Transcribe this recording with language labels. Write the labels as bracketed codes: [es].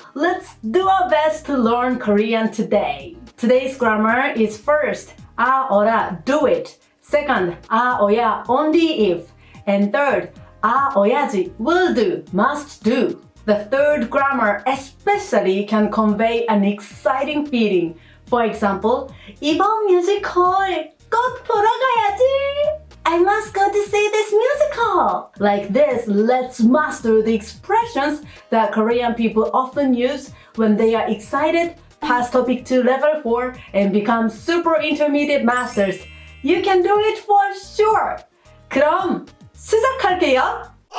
[en] Let's do our best to learn Korean today. Today's grammar is first, 어라, do it. Second, 어야, only if. And third, 어야지, will do, must do. The third grammar especially can convey an exciting feeling. For example, [ko] 이번 뮤지컬 꼭 보러 가야지. [en] I must go to see this musical. Like this, let's master the expressions that Korean people often use when they are excited, pass topic to level 4, and become super intermediate masters. You can do it for sure. [ko] 그럼 시작할게요.